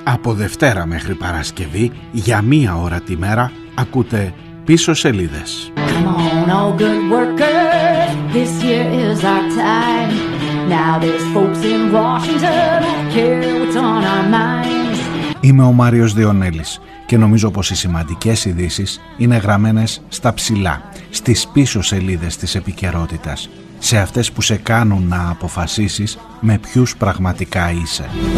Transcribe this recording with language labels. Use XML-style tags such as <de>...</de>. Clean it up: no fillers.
<el>Δευτέρα μέχρι Παρασκευή, για μία ώρα τη μέρα, ακούτε πίσω σελίδες.</el> <en>Come on, all good workers, this year is our time. Now there's folks in Washington, care what's on our minds.</en> <el>Είμαι ο Μάριος Διονέλης και νομίζω πως οι σημαντικές ειδήσεις είναι γραμμένες στα ψηλά, στις πίσω σελίδες της επικαιρότητας. σε αυτές που σε κάνουν να αποφασίσεις με ποιους πραγματικά είσαι.</el>